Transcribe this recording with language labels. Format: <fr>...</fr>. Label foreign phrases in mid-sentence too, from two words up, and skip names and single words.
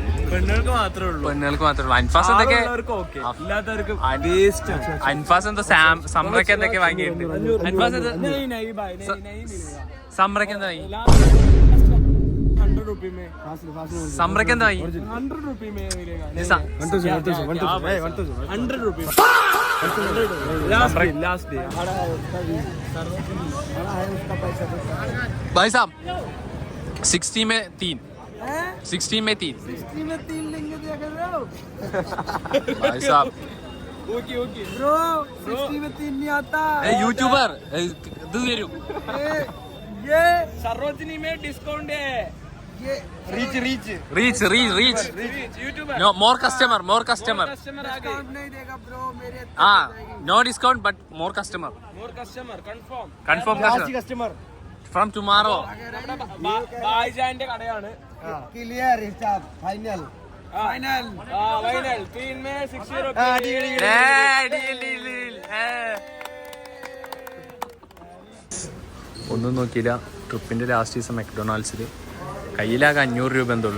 <ml>പെണ്ണുങ്ങൾക്ക് മാത്രമേ ഉള്ളൂ. അൻഫാസ് എന്തൊക്കെ അൻഫാസ് എന്താ സമ്രക്ക് എന്തൊക്കെ വാങ്ങിയിട്ടുണ്ട്. അൻഫാസ് സമ്രക്ക് എന്താ വാങ്ങി? സമ്രക്ക് എന്താ വാങ്ങി?</ml> <hi>100 रुपये में मिलेगा.</hi> <en>last day</en> <hi>भाई साहब 60 में 3 लेंगे भाई साहब.</hi> <en>okay bro</en> <hi>60 में 3 नहीं आता.</hi> <ml>यूट्यूबर ഇത് തരും.</ml> <hi>ये सरोजिनी में डिस्काउंट है. ये</hi> <en>rich youtuber. No, more customer</en> <hi>डिस्काउंट नहीं देगा ब्रो मेरे.</hi> <en>no discount but more customer confirm customer from tomorrow.</en> <ml>ഭായിജാന്റെ കടയാണ്. ക്ലിയർ ഹിസാബ് ഫൈനൽ</ml> <hi>3 में 60 रुपये.</hi> <ml>ഒന്നും നോക്കിയില്ല. ട്രിപ്പിന്റെ ലാസ്റ്റ് ദിവസം മെക്ഡൊണാൾഡ്സിൽ കയ്യിലാകെ 500 രൂപ എന്തുള്ളൂ.</ml>